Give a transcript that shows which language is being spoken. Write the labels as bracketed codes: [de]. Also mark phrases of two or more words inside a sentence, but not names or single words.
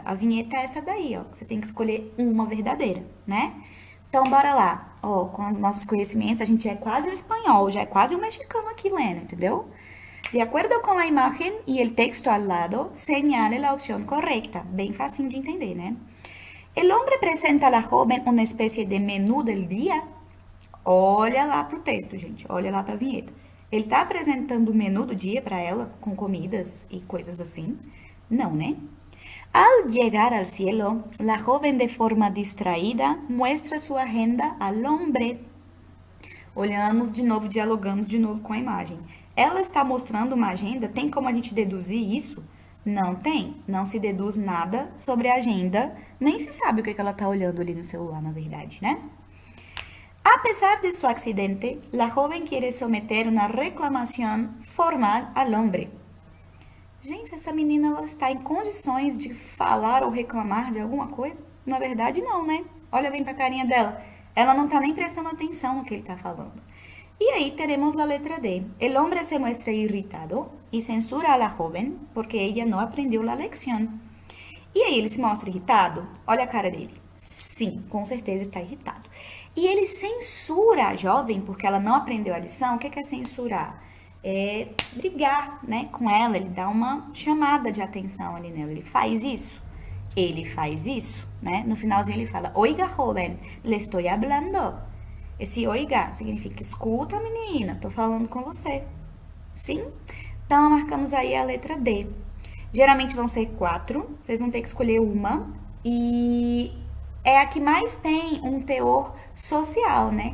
[pt] A vinheta é essa daí, ó, que você tem que escolher uma verdadeira, né? Então, bora lá. Ó, com os nossos conhecimentos, a gente já é quase um espanhol, já é quase um mexicano aqui lendo, entendeu? [es] De acuerdo [pt] com a imagem e o texto ao lado, señale a opção correta. Bem facinho de entender, né? [es] El hombre presenta a la joven una especie de menú del día. [pt] Olha lá pro texto, gente. Olha lá pra vinheta. Ele tá apresentando o menu do dia para ela, com comidas e coisas assim? Não, né? [es] Al llegar al cielo, la joven de forma distraída muestra su agenda al hombre. [pt] Olhamos de novo, dialogamos de novo com a imagem. Ela está mostrando uma agenda? Tem como a gente deduzir isso? Não tem. Não se deduz nada sobre a agenda, nem se sabe o que ela está olhando ali no celular, na verdade, né? [es] A pesar de su accidente, la joven quiere someter una reclamación formal al hombre. [pt] Gente, essa menina ela está em condições de falar ou reclamar de alguma coisa? Na verdade, não, né? Olha bem pra carinha dela. Ela não tá nem prestando atenção no que ele tá falando. [es] Y ahí tenemos la letra D. El hombre se muestra irritado y censura a la joven porque ella no aprendió la lección. [pt] E aí ele se mostra irritado? Olha a cara dele. Sim, com certeza está irritado. E ele censura a jovem porque ela não aprendeu a lição. O que é censurar? É brigar, né, com ela. Ele dá uma chamada de atenção ali nela. Ele faz isso. Ele faz isso, né? No finalzinho ele fala: [es] Oiga, joven, le estoy hablando. [pt] Esse oiga significa escuta, menina, tô falando com você. Sim? Então marcamos aí a letra D. Geralmente vão ser 4, vocês vão ter que escolher uma. E é a que mais tem um teor social, né?